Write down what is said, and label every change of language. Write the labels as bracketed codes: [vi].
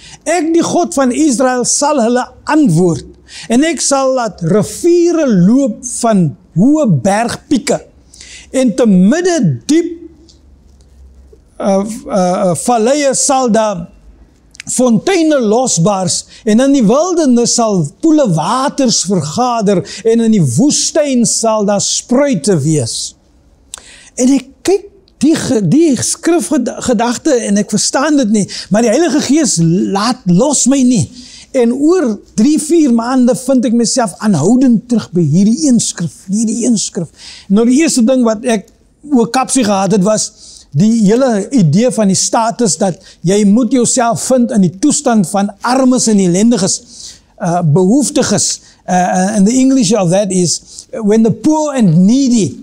[af] Ek die God van Israel sal hulle antwoord, en ek sal laat riviere loop van hoë bergpieke, en te midde diep valleie sal daar fonteine losbars, en in die wildernis sal poele waters vergader, en in die woestyn sal daar spruite wees. En ek kyk die skrifgedagte en ek verstaan dit nie, maar die Heilige Gees laat los my nie. En oor 3-4 maande vind ek myself aanhoudend terug by hierdie een skrif. Nou die eerste ding wat ek oor kapsie gehad het was die hele idee van die status dat jy moet jouself vind in die toestand van armes en ellendiges, behoeftiges. [en] And the English of that is when the poor and needy.